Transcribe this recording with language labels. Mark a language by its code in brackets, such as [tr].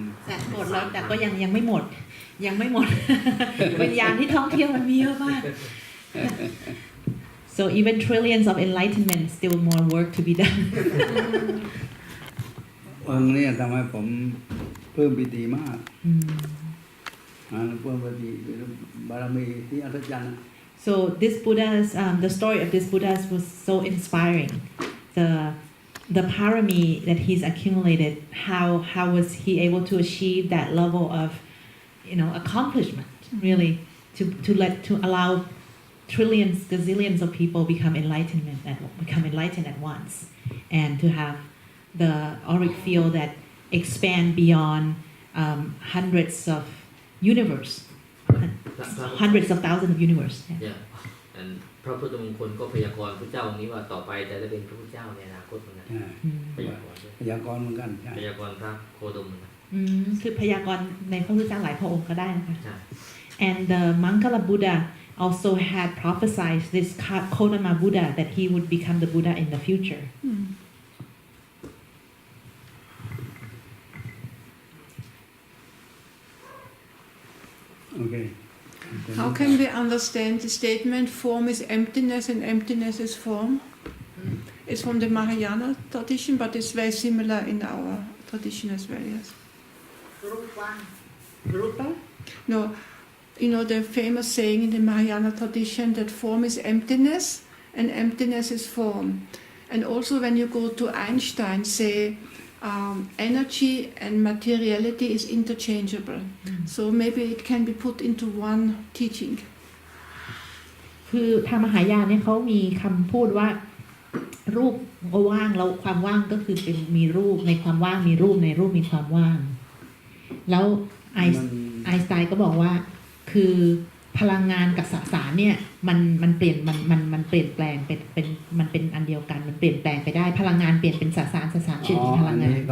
[th] แสนโกรธแล้วแต่ก็ยังไม่หมด วิญญาณที่ท่องเที่ยวมันมีเยอะมาก [en] so even trillions of enlightenment still more work to be done [th] องค์นี้ทำให้ผมเพิ่มปิติมากเพิ่มปิติบารมีที่อัศจรรย์ [en] so this Buddha's the story of this Buddha was so inspiring the parami that he's accumulated how was he able to achieve that level of accomplishment really to allow trillions gazillions of people become enlightened at once and to have the auric field that expand beyond hundreds of universe hundreds of thousands of universe yeah and [th] พระพุทธมงคลก็พยากรณ์พระเจ้าองค์นี้ว่าต่อไปจะได้เป็นพระพุทธเจ้าในอนาคตเหมือนกันพยากรณ์เหมือนกันพยากรณ์พระโคดม คือพยากรณ์ในพระพุทธเจ้าหลายพระองค์ก็ได้นะคะ [en] and the Mangala Buddha also had prophesied this Kodama Buddha that he would become the Buddha in the future okay How can we understand the statement form is emptiness and emptiness is form? It's from the Mahayana tradition, but it's very similar in our tradition as well, yes. Rupa? No, the famous saying in the Mahayana tradition that form is emptiness and emptiness is form. And also when you go to Einstein, say energy and materiality is interchangeable. So maybe it can be put into one teaching. [th] คือทางมหายานเนี่ยเขามีคำพูดว่ารูปว่างแล้วความว่างก็คือเป็นมีรูปในความว่างมีรูปในรูปมีความว่างแล้วไอน์สไตน์ก็บอกว่าคือพลังงานกับสสารเนี่ยมันเปลี่ยนมันเปลี่ยนแปลงเป็นมันเป็นอันเดียวกันมันเปลี่ยนแปลงไปได้พลังงานเปลี่ยนเป็นสสารเปลี่ยนเป็นพลังงาน